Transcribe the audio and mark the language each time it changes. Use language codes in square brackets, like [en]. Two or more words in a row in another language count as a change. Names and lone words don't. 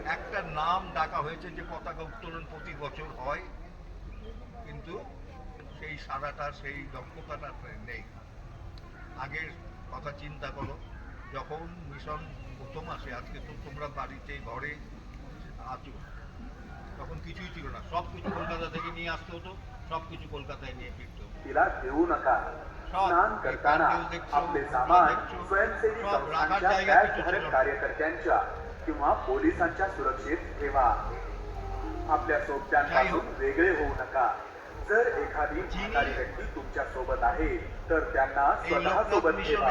[bn] একটা নাম ডাকা হয়েছে যে পতাকা উত্তোলন প্রতি বছর হয়, কিন্তু সেই সাদাটা সেই দক্ষতাটা নেই। আগের কথা চিন্তা করো, যখন মিশন প্রথম আসে, আজকে তো তোমরা বাড়িতে ঘরে আছো, তখন কিছুই ছিল না। সব কিছু কলকাতা থেকে নিয়ে আসতে হতো, সব কিছু কলকাতায় নিয়ে ফিরতে হতো। [mr] तिला देऊ नका. स्नान करताना आपले सामान स्वयंसेवी संस्थांच्या बॅचधारक कार्यकर्त्यांच्या किंवा पोलिसांच्या सुरक्षेत ठेवा. आपल्या सोबत्यांपासून वेगळे होऊ नका. जर एखादी म्हातारी व्यक्ती तुमच्या सोबत आहे तर त्यांना स्वतः सोबत ठेवा.